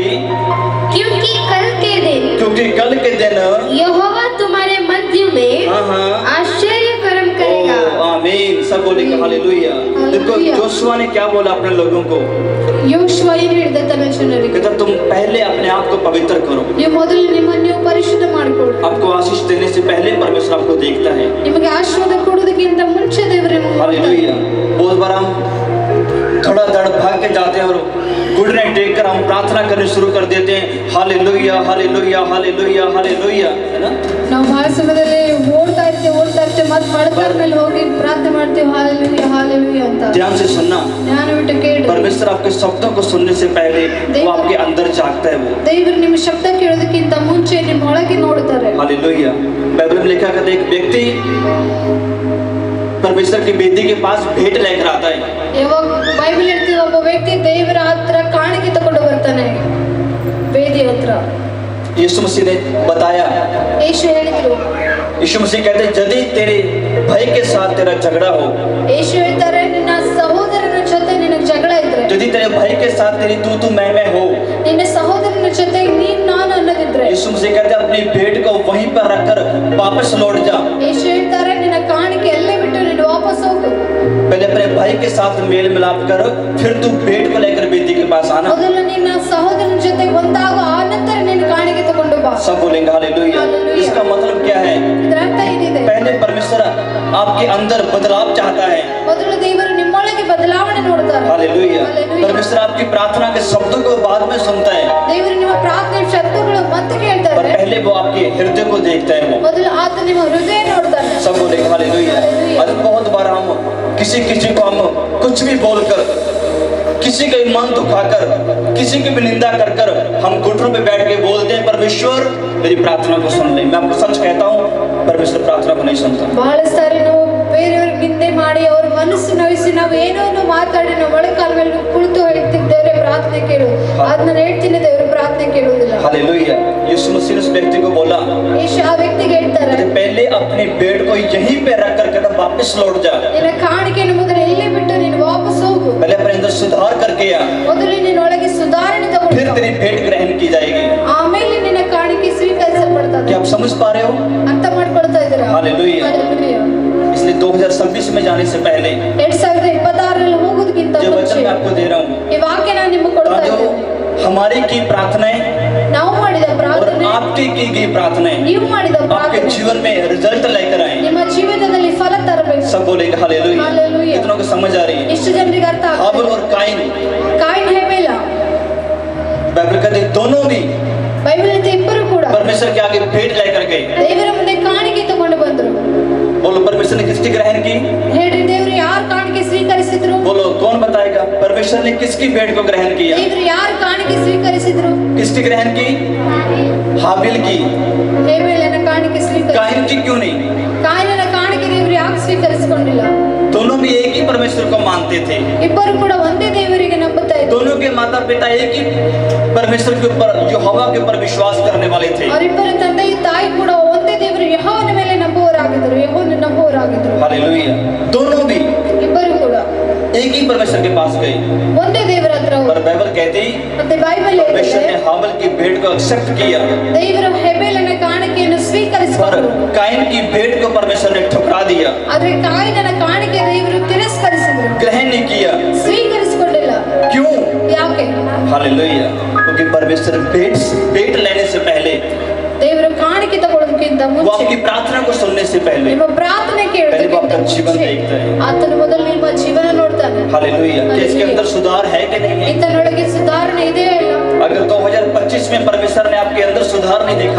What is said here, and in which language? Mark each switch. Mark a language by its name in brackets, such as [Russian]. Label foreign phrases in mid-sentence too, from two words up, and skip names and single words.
[Hindi] क्योंकि कल के दिन क्योंकि कल के दिन यहोवा तुम्हारे मध्य में हाँ हाँ आश्चर्य कर्म करेगा. ओ आमीन। सब बोलेंगे हालेलुया। देखो हालेलुया। जोशुआ ने क्या बोला अपने लोगों को, [Kannada] ಯೋಶುವ ಏನು ಹೇಳಿದ ತನ್ನ ಜನರಿಗೆ, [Hindi] कहता तुम पहले अपने आप को पवित्र करो, [Kannada] ನೀವು ಮೊದಲು ನಿಮ್ಮನ್ನು ನೀವು ಪರಿಶುದ್ಧ ಮಾಡಿಕೊಳ್ಳಿ. [Hindi] आपको आशीष देने से पहले परमेश्वर आपको देखता है। [Kannada] ನಿಮಗೆ ಆಶೀರ್ವಾದ ಕೊಡೋದಕ್ಕಿಂತ ಮುಂಚೆ ದೇವರು ನಿಮ್ಮನ್ನು ನೋಡ್ತಾನೆ. [Hindi] हालेलुया। बहुत बार हम थोड़ा दड़ भाग के जाते हैं और घुटने टेक कर हम प्रार्थना करनी शुरू कर देते हैं, हालेलुया हालेलुया हालेलुया हालेलुया, है ना। [Kannada] ನಾವು ಬಹಳ ಸಮಯದಲ್ಲಿ ಓಡ್ತಾ ಇರ್ತೇವೆ ಮತ್ತೆ ಮಡಕರ ಮೇಲೆ ಹೋಗಿ ಪ್ರಾರ್ಥನೆ ಮಾಡ್ತೇವೆ, ಹಾಲೆಲೂಯಾ ಹಾಲೆಲೂಯಾ ಅಂತ. [Hindi] ध्यान से सुनना, [Kannada] ಧ್ಯಾನ ಬಿಟ್ಟು ಕೇಳಿ. [Hindi] परमेश्वर आपके शब्दों को सुनने से पहले वो आपके अंदर झांकता है वो। [Kannada] ದೇವರು ನಿಮ್ಮ ಶಬ್ದ ಕೇಳೋದಕ್ಕಿಂತ ಮುಂಚೆ ನಿಮ್ಮ ಒಳಗೆ ನೋಡ್ತಾರೆ. [Hindi] हालेलुया। बाइबल में लिखा कहता है एक व्यक्ति परमेश्वर की वेदी के पास भेंट लेकर आता है, [Kannada] ಯಾವಾಗ ಬೈಬಲ್ ಹೇಳ್ತೀವಿ ಒಬ್ಬ ವ್ಯಕ್ತಿ ದೇವರ ಹತ್ರ ಕಾಣಿಕೆ ತಗೊಂಡು ಬರ್ತಾನೆ ವೇದಿ ಹತ್ರ. [Hindi] यीशु मसीह ने बताया, [Kannada] ಯೇಸು ಹೇಳಿದ್ರು, [Hindi] यीशु मसीह कहते हैं यदि तेरे भाई के साथ तेरा झगड़ा हो, [Kannada] ಯೇಸು ಹೇಳ್ತಾರೆ ನಿನ್ನ ಸಹೋದರನ ಜೊತೆ ನಿನಗೆ ಜಗಳ ಇದ್ರೆ, [Hindi] यदि तेरे भाई के साथ तेरी तू मैं हो, [Kannada] ನಿನ್ನ ಸಹೋದರನ ಜೊತೆ ನೀನ್ ನಾನು ಅನ್ನೋದಿದ್ರೆ, [Hindi] यीशु मसीह कहते हैं अपनी भेंट को वहीं पर रखकर वापस लौट जा। [Kannada] ಯೇಸು ಹೇಳ್ತಾರೆ ನಿನ್ನ ಕಾಣಿಕೆ ಎಲ್ಲೇ ಬಿಟ್ಟು ನೀನು ವಾಪಸ್ ಹೋಗು. [Hindi] पहले अपने भाई के साथ मेल मिलाप कर, फिर तू भेंट को लेकर वेदी के पास आना। [Kannada] ಮೊದಲು ನಿನ್ನ ಸಹೋದರನ ಜೊತೆ ಒಂದಾಗು, ಆ ನಂತರ ನಿನ್ನ ಕಾಣಿಕೆ ತಗೊಂಡು ಬಾ. [Hindi] सब बोलेंगे हालेलुया। हालेलुया। इसका मतलब क्या है, [Kannada] ಇದರ ಅರ್ಥ ಏನಿದೆ? [Hindi] पहले परमेश्वर आपके अंदर बदलाव चाहता है। [Kannada] ಮೊದಲು ದೇವರು ನಿಮ್ಮೊಳಗೆ ಬದಲಾವಣೆ ನೋಡ್ತಾರೆ. [Hindi] हालेलुया। हालेलुया। परमेश्वर आपकी प्रार्थना के शब्दों को बाद में सुनता है, [Kannada] ದೇವರು ನಿಮ್ಮ ಪ್ರಾರ್ಥನೆ ಶಬ್ದಗಳು ಮತ್ತೆ [Hindi] पर [Kannada] ಕೇಳ್ತಾರೆ. [Hindi] पहले वो आपके हृदय को देखता है वो। [Kannada] ಮೊದಲು ಆತ ನಿಮ್ಮ ಹೃದಯ ನೋಡ್ತಾನೆ. [Hindi] किसी किसी को हम कुछ भी बोलकर, किसी का मन दुखाकर, किसी की भी निंदा कर कर हम घुटनों पे बैठ के बोलते हैं परमेश्वर मेरी प्रार्थना को सुन ले। मैं आपको सच कहता हूँ, परमेश्वर प्रार्थना को नहीं सुनता। [Kannada] ಬಹಳ ಸಾರಿ ನಾವು ಬೇರೆಯವ್ರಿಗೆ ನಿಂದೆ ಮಾಡಿ ಅವ್ರ ಮನಸ್ಸು ನೋಯಿಸಿ ನಾವು ಏನೋ ಮಾತಾಡಿ ನಾವು ಮೊಳಕಾಲ ಮೇಲೆ ಕುಳಿತು ಹೇಳ್ತೀವಿ ದೇವರೇ ಪ್ರಾರ್ಥನೆ ಕೇಳು, ಅದ್ ನಾನು ಹೇಳ್ತೀನಿ ದೇವರು ಪ್ರಾರ್ಥನೆ ಕೇಳುವುದಿಲ್ಲ। [Hindi] हालेलुया। यीशु मसीह ने उस व्यक्ति को बोला, [Kannada] ಯೇಸು ಆ ವ್ಯಕ್ತಿಗೆ ಹೇಳ್ತಾರೆ, [Hindi] पहले अपने बेड को यहीं पे रख कर वापस लौट जा। [Kannada] ನಿನ್ನ ಕಾಣಿಕೆಯನ್ನು ಮೊದಲು ಇಲ್ಲೇ ಬಿಟ್ಟು ನೀನು ವಾಪಸ್ ಹೋಗು। [Hindi] पहले अपने अंदर सुधार करके आ, [Kannada] ಮೊದಲು ನಿನ್ನ ಒಳಗೆ ಸುಧಾರಣೆ [Hindi] फिर [Kannada] ತಗೊಂಡು [Hindi] तेरी भेंट ग्रहण की जाएगी। [Kannada] ಆಮೇಲೆ ನಿನ್ನ ಕಾಣಿಕೆ ಸ್ವೀಕರಿಸಲ್ಪಡ್ತದೆ। [Hindi] क्या आप समझ पा रहे हो? [Kannada] ಅರ್ಥ ಮಾಡ್ಕೊಳ್ತಾ ಇದ್ದೀರಾ? [Hindi] हालेलुया। Hallelujah. इसलिए 2026 में जाने से पहले [Kannada] 2026 ಹೋಗೋದಕ್ಕಿಂತ [Hindi] जो वचन [Kannada] ಮುಂಚೆ [Hindi] मैं आपको दे रहा हूँ, [Kannada] ಈ ವಾಕ್ಯ ನಾನು ನಿಮಗೆ ಕೊಡ್ತಾ [Hindi] जो [Kannada] ಇದ್ದೇನೆ। [Hindi] हमारी की प्रार्थनाएं [Kannada] ನಾವು ಮಾಡಿದ [Hindi] और [Kannada] ಪ್ರಾರ್ಥನೆ, [Hindi] आपकी की गई प्रार्थनाएं [Kannada] ನೀವು ಮಾಡಿದ [Hindi] आपके [Kannada] ಪ್ರಾರ್ಥನೆ [Hindi] जीवन में रिजल्ट लेकर आए। [Kannada] ನಿಮ್ಮ ಜೀವಿತದಲ್ಲಿ ಫಲ ತರಬೇಕು। [Hindi] सब बोलेगा हालेलुया। हालेलुया। कितनों को समझ आ रही है? [Kannada] ಎಷ್ಟು ಜನರಿಗೆ ಅರ್ಥ [Hindi] हाबिल [Kannada] ಆಗ್ತದೆ? [Hindi] और काइन, [Kannada] ಕಾಯಿನ್ ಹೇಬೇಲ [Hindi] बाइबल कहते हैं दोनों भी [Kannada] ಬೈಬಲ್ ಅಂತ ಇಬ್ಬರು ಕೂಡ [Hindi] परमेश्वर के आगे भेंट लेकर गए। [Kannada] ದೇವರ ಮುಂದೆ ಕಾಣಿಕೆ ತಗೊಂಡು ಬಂದರು। [Hindi] बोलो परमेश्वर ने किसकी ग्रहण की? [Kannada] ಹೇಳ್ರಿ ದೇವರು ಯಾರು ಕಾಣಿಕೆ ಸ್ವೀಕರಿಸಿದ್ರು? [Hindi] बोलो कौन बताएगा? परमेश्वर ने किसकी भेंट को ग्रहण किया? [Kannada] ದೇವರು ಯಾರು ಕಾಣಿಕೆ ಸ್ವೀಕರಿಸಿದ್ರು? [Hindi] किसकी ग्रहण की? हाबिल की। [Kannada] ಹೇಬೇಲನ ಕಾಣಿಕೆ ಸ್ವೀಕರಿಸಿದ್ರು। [Hindi] काइन की क्यों नहीं? [Kannada] ಕಾಯಿನನ ಕಾಣಿಕೆ ದೇವರು ಯಾಕೆ ಸ್ವೀಕರಿಸಿಕೊಂಡಿಲ್ಲ? [Hindi] दोनों भी एक ही परमेश्वर को मानते थे। [Kannada] ಇಬ್ಬರು ಕೂಡ ಒಂದೇ ದೇವರಿಗೆ ನಂಬುತ್ತಾ ಇದ್ರು। [Hindi] दोनों के माता पिता एक ही परमेश्वर के ऊपर, जो हवा के ऊपर विश्वास करने वाले थे। [Kannada] ಅವರಿಬ್ಬರ ತಂದೆಯು ತಾಯಿ ಕೂಡ ಒಂದೇ ದೇವರು ಯೆಹೋವನ ಮೇಲೆ ನಂಬುವವರಾಗಿದ್ದರು, ಯೆಹೋವನ ನಂಬುವವರಾಗಿದ್ದರು। [Hindi] हालेलुया। दोनों भी [Kannada] ಇಬ್ಬರು ಕೂಡ [Hindi] एक ही परमेश्वर के पास गए। [Kannada] ಒಂದೇ ದೇವರ ಹತ್ರ [Hindi] पर [Kannada] ಹೋದರು। [Hindi] बाइबल कहती [Kannada] ಮತ್ತೆ ಬೈಬಲ್ [Hindi] परमेश्वर [Kannada] ಹೇಳಿದೆ [Hindi] ने हाबिल की भेंट को एक्सेप्ट किया, [Kannada] ದೇವರು ಹೆಬೇಲನ ಕಾಣಿಕೆಯನ್ನು [Hindi] पर [Kannada] ಸ್ವೀಕರಿಸಿಕೊಂಡರು। [Hindi] काइन की भेंट को परमेश्वर ने ठुकरा दिया, [Kannada] ಆದ್ರೆ ಕಾಯಿನನ ಕಾಣಿಕೆ ದೇವರು ತಿರಸ್ಕರಿಸಿದರು, [Hindi] ग्रहण नहीं किया। [Kannada] ಸ್ವೀಕರಿಸಿಕೊಂಡಿಲ್ಲ। [Hindi] क्यों? [Kannada] ಯಾಕೆ? [Hindi] हालेलुया। क्योंकि परमेश्वर भेंट लेने से पहले, [Kannada] ದೇವರು ಕಾಣಿಕೆ ತಗೊಳ್ಳೋದಕ್ಕಿಂತ [Hindi] वो [Kannada] ಮುಂಚೆ, [Hindi] आपकी प्रार्थना को सुनने से पहले [Kannada] ನಿಮ್ಮ ಪ್ರಾರ್ಥನೆ [Hindi] पहले वो [Kannada] ಕೇಳೋದಕ್ಕಿಂತ [Hindi] आपका जीवन [Kannada] ಮುಂಚೆ [Hindi] देखता है। [Kannada] ಆತನು ಮೊದಲು ನಿಮ್ಮ ಜೀವನ ನೋಡ್ತಾನೆ। [Hindi] हालेलुया। कि इसके अंदर सुधार है कि नहीं है? [Kannada] ಈತನೊಳಗೆ ಸುಧಾರಣೆ ಇದೆಯೋ ಇಲ್ಲ? [Hindi] अगर 2025 में परमेश्वर ने आपके अंदर सुधार नहीं देखा,